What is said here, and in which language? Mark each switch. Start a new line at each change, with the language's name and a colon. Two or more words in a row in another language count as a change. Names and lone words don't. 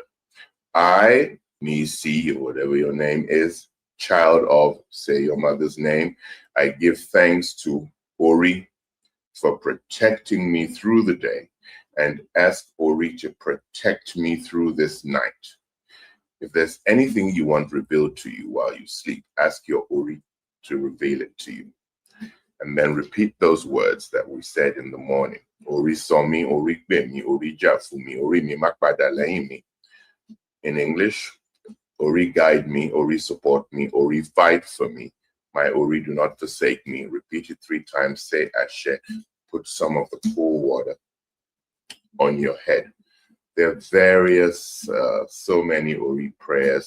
English: I, Nisi, or whatever your name is, child of, say your mother's name, I give thanks to Ori for protecting me through the day, and ask Ori to protect me through this night. If there's anything you want revealed to you while you sleep, ask your Ori to reveal it to you. and then repeat those words that we said in the morning.
Yoruba: Ori somi, ori bemi, ori jafumi, ori mi makbadalaimi.
English: In English, Ori guide me, Ori support me, Ori fight for me. My Ori do not forsake me. Repeat it 3 times, say Ashe. Put some of the cool water on your head. There are various, so many Ori prayers.